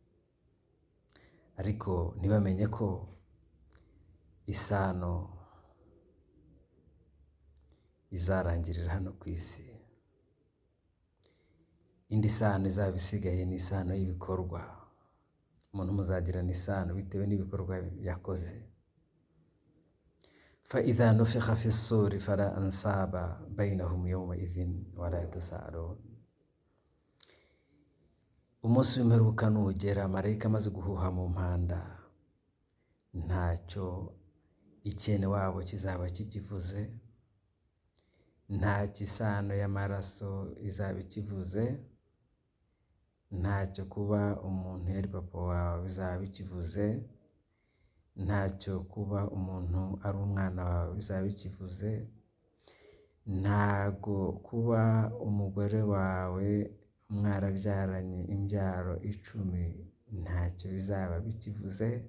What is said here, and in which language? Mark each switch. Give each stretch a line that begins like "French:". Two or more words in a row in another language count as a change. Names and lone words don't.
Kinyarwanda: Ariko ntibamenye ko isano izarangirira hano ku isi. Indi sano izaba isigaye ni isano y'ibikorwa. Umuntu muzagirana isano bitewe n'ibikorwa yakoze.
Arabic: فإذا نفخ في الصور فلا أنساب بينهم يومئذ ولا يتساءلون.
Kinyarwanda: Umunsi w'imperuka nugera, marayika amaze guhuha mu mpanda, ntacyo icyene wabo kizaba kikivuze, nta kisano y'amaraso izaba ikivuze, ntacyo kuba umuntu yari papa wawe bizaba bikivuze, ntacyo kuba umuntu ari umwana wawe bizaba bikivuze, ntago kuba umugore wawe mwarabyaranye imbyaro 10 ntacyo bizaba bikivuze.